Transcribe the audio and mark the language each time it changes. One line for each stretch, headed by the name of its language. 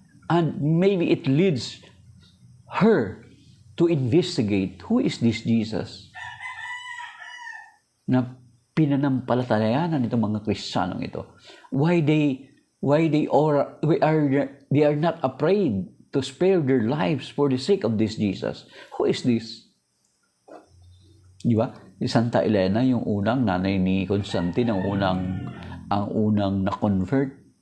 English: And maybe it leads her to investigate, who is this Jesus?
Filipino: Na pinanampalatayanan itong mga Kristiyanong ito.
English: Why they are not afraid to spare their lives for the sake of this Jesus? Who is this?
Filipino: Di ba? Si Santa Elena, yung unang nanay ni Constantine, ang unang na-convert.